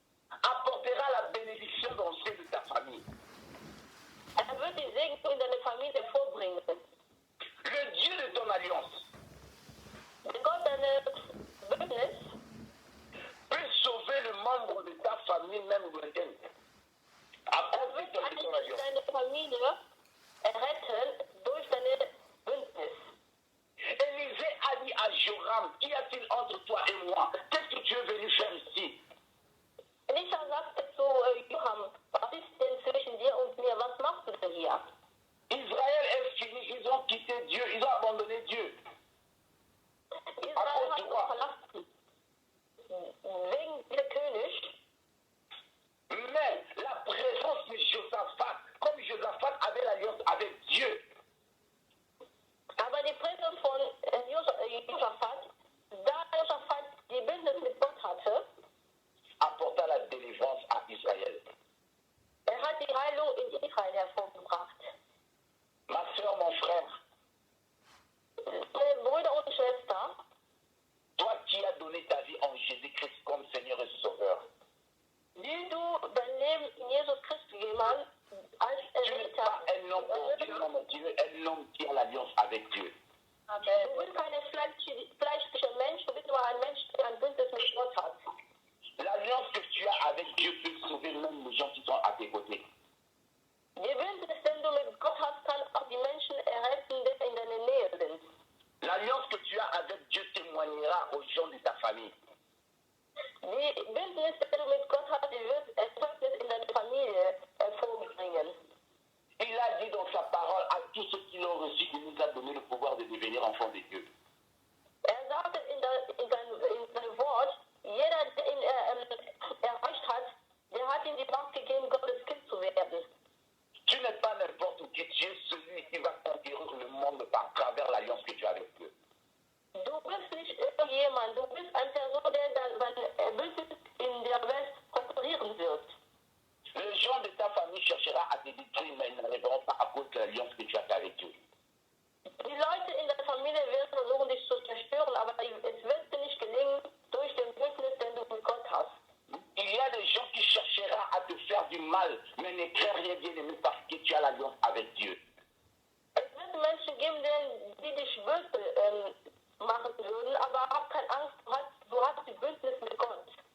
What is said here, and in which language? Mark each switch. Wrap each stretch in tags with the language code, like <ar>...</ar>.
<fr>apportera la bénédiction dans celle de ta famille.</fr> <de>wird die Segnung in deine Familie vorbringen.</de> <fr>Le Dieu de ton alliance</fr> <de>Der Gott eines Bündnis</de> <fr>peut sauver le membre de ta famille, même lointaine. À cause</fr> <de>wird</de> <fr>de ton alliance.</fr> <de>deine Familie retten durch deine Bündnis.</de> <fr>Élisée a dit à Joram, qu'y a-t-il entre toi et moi? Qu'est-ce que tu es venu faire ici?</fr> <de>Elisha sagte zu Joram, was ist denn zwischen dir und mir? Was machst du denn hier?</de> <fr>Israël est fini, ils ont quitté Dieu, ils ont abandonné Dieu.</fr> <de>Israel hat uns verlassen. Wegen der König.</de> <fr>Mais la présence de Josaphat, comme Josaphat avait l'alliance avec Dieu,</fr> <de>Aber die Präsenz von Josaphat, da Josaphat die Bündnis mit Gott hatte,</de> <fr>apporta la délivrance à Israël.</fr> <de>hat die Heilung in Israel hervorgebracht.</de> <fr>Ma soeur, mon frère,</fr> <de>Meine Brüder und Schwestern,</de> <fr>toi qui as donné ta vie en Jésus-Christ comme Seigneur et Sauveur,</fr> <de>die du dein Leben in Jesus Christus gegeben hast, als</de> <fr>tu n'es pas un homme ordinaire, tu es un homme qui a l'alliance avec Dieu.</fr> <de>Du bist kein fleischlicher Mensch, du bist aber ein Mensch, der ein Bündnis mit Gott hat.</de> <fr>L'alliance que tu as avec Dieu peut sauver même les gens qui sont à tes côtés.</fr> <de>Die Bündnis, den du mit Gott hast, kann auch die Menschen erretten, die in deiner Nähe sind.</de> <fr>L'alliance que tu as avec Dieu témoignera aux gens de ta famille.</fr> <de>Die Bündnis, die du mit Gott hast, die wird Erzeugnis in deine Familie hervorbringen.</de> <fr>Il a dit dans sa parole à tous ceux qui l'ont reçu, il nous a donné le pouvoir de devenir enfants de Dieu.</fr> <de>Sagte in seinem Wort, jeder, der ihn erreicht hat, der hat ihm die Macht gegeben, Gottes Kind zu werden.</de> <fr>Tu n'es pas n'importe qui, tu es celui qui va conquérir le monde par travers l'alliance que tu as avec Dieu.</fr> <de>Du bist nicht irgendjemand, du bist eine Person, der sein Bündnis in der Welt konkurrieren wird.</de> <fr>Les gens de ta famille cherchera à te détruire, mais ils n'arriveront pas à cause de l'alliance que tu as avec Dieu.</fr> <de>Die Leute in der Familie werden versuchen, dich zu zerstören, aber es wird dir nicht gelingen durch den Bündnis, den du mit Gott hast.</de> <fr>Il y a des gens qui cherchera à te faire du mal, mais ne crains rien bien aimé parce que tu as l'alliance avec Dieu.</fr> <de>Es wird es Menschen geben, die dich böse machen würden, aber hab keine Angst, du hast die Bündnis mit Gott.</de>